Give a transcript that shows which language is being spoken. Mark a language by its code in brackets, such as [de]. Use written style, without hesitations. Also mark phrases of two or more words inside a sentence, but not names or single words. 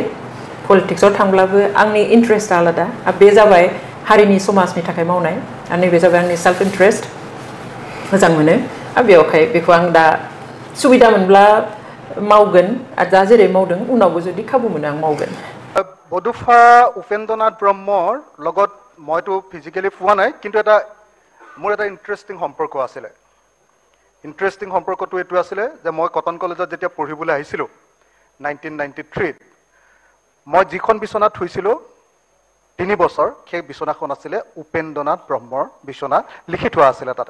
[brx] पलिटिक्सआव थांब्लाबो आंनि इन्ट्रेस्टआ आलादा, बे जाबाय हारिनि समाजनि थाखाय मावनाय, आरो नैबे जाबाय आंनि [en] self interest, [brx] मोजां मोनो। आरो बेवहाय बेखौ आं दा सुबिदा मोनब्ला मावगोन, आरो दा जेरै मावदों उनावबो जुदि खाबु मोनो आं मावगोन। [as] বডুফা উপেন্দ্ৰনাথ ব্ৰহ্মৰ লগত মইতো ফিজিকেলি পোৱা নাই, কিন্তু মোৰ এটা ইণ্টাৰেষ্টিং সম্পৰ্ক আছিলে। ইণ্টাৰেষ্টিং সম্পৰ্কটো এইটো আছিলে যে মই কটন কলেজত যেতিয়া পঢ়িবলৈ আহিছিলোঁ 1993, মই যিখন বিচনাত শুইছিলোঁ 3 বছৰ, সেই বিচনাখন আছিলে উপেন্দ্ৰনাথ ব্ৰহ্মৰ বিচনা, লিখি থোৱা আছিলে তাতে।